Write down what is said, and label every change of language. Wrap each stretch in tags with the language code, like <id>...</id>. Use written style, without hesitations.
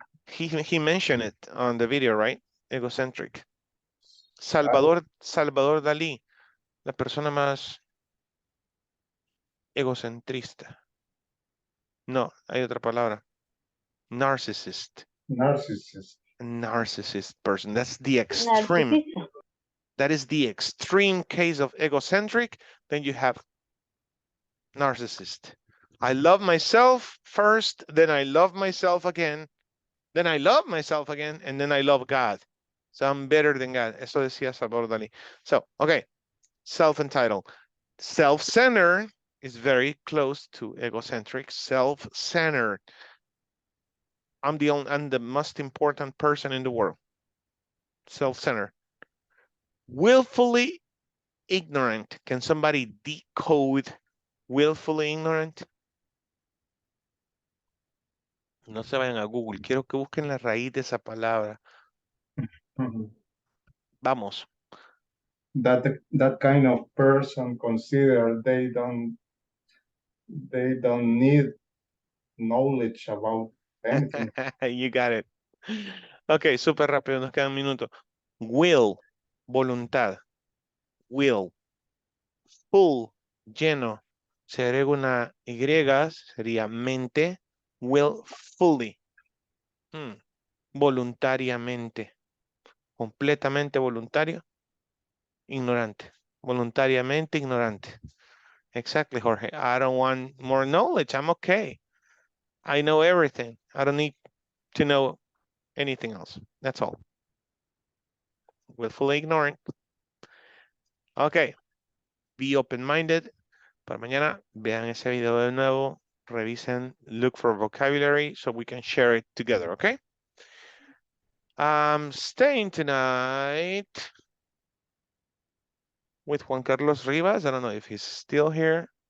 <en>He mentioned it on the video, right? Egocentric.</en> <es>Salvador Dalí, la persona más egocentrista. No, hay otra palabra.</es> <en>Narcissist. Narcissist. Narcissist person. That's the extreme.</en> <es>Narcisista.</es> <en>That is the extreme case of egocentric. Then you have narcissist. I love myself first, then I love myself again, then I love myself again, and then I love God. So I'm better than God.</en> <es>Eso decía Salvador Dalí.</es> <en>So, okay, self-entitled. Self-centered is very close to egocentric. Self-centered. I'm the most important person in the world. Self-centered. Willfully ignorant. Can somebody decode willfully ignorant?</en> <es>No se vayan a Google. Quiero que busquen la raíz de esa palabra. Vamos.</es> <en>That kind of person consider they don't need knowledge about anything. You got it.</en> <es>Ok, súper rápido, nos queda un minuto. Will, voluntad. Will. Full, lleno. Se agrega una Y, sería mente. Willfully. Voluntariamente. Completamente voluntario. Ignorante. Voluntariamente ignorante.</es> <en>Exactly,</en> <es>Jorge.</es> <en>I don't want more knowledge. I'm okay. I know everything. I don't need to know anything else. That's all. Willfully ignorant. Okay. Be open-minded.</en> <es>Para mañana, vean ese video de nuevo. Revisen,</es> <en>look for vocabulary so we can share it together, okay? I'm staying tonight with Juan Carlos Rivas. I don't know if he's still here.</en>